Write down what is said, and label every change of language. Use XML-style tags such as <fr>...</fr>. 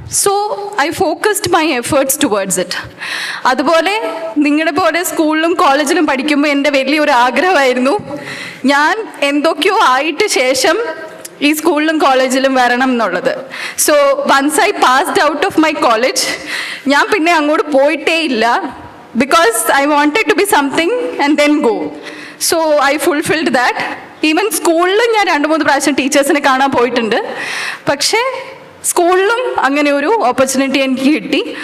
<en>So I focused my efforts towards it.</en> <ml>അതുപോലെ നിങ്ങളുടെ പോലെ സ്കൂളിലും കോളേജിലും പഠിക്കുമ്പോൾ എൻ്റെ വലിയൊരു ആഗ്രഹമായിരുന്നു, ഞാൻ എന്തൊക്കെയോ ആയിട്ട് ശേഷം ഈ സ്കൂളിലും കോളേജിലും വരണം എന്നുള്ളത്.</ml> <en>so once I passed out of my college,</en> <ml>ഞാൻ പിന്നെ അങ്ങോട്ട് പോയിട്ടേ ഇല്ല.</ml> <en>Because I wanted to be something and then go. So I fulfilled that.</en> <ml>Even സ്കൂളിലും ഞാൻ 2-3 പ്രാവശ്യം ടീച്ചേഴ്സിനെ കാണാൻ പോയിട്ടുണ്ട്. പക്ഷേ സ്കൂളിലും അങ്ങനെ ഒരു ഓപ്പർച്യൂണിറ്റി എനിക്ക് കിട്ടി.</ml>